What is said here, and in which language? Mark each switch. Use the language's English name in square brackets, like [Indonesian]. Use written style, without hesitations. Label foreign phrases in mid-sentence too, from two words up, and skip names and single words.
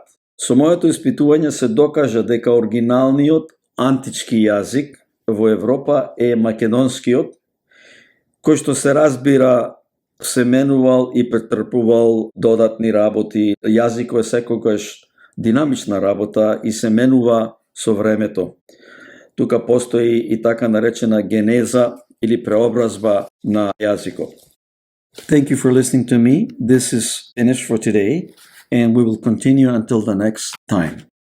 [Macedonian] Со моето испитување се докажа дека оригиналниот антички јазик во Европа е македонскиот, кој што се разбира се менувал и претрпувал додатни работи. Јазикот е секогаш динамична работа и се менува со времето. Тука постои и така наречена генеза или преобразба на јазикот. [English] Thank you for listening to me. This is finished for today, and we will continue until the next time.